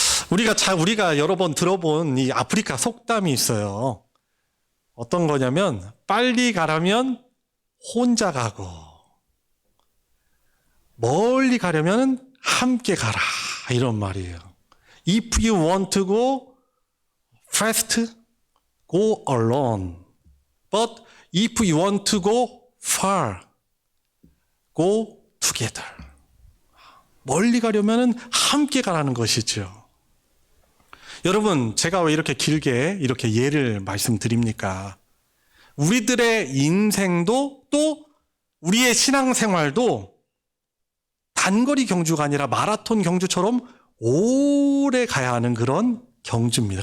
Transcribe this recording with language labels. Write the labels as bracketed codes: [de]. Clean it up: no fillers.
[ko] 우리가 여러 번 들어본 이 아프리카 속담이 있어요. 어떤 거냐면 빨리 가려면 혼자 가고 멀리 가려면 함께 가라 이런 말이에요. [en] If you want to go fast, go alone. But if you want to go far, go together. [ko] 멀리 가려면 함께 가라는 것이죠. 여러분, 제가 왜 이렇게 길게 이렇게 예를 말씀드립니까? 우리들의 인생도 또 우리의 신앙생활도 단거리 경주가 아니라 마라톤 경주처럼 오래 가야 하는 그런 경주입니다.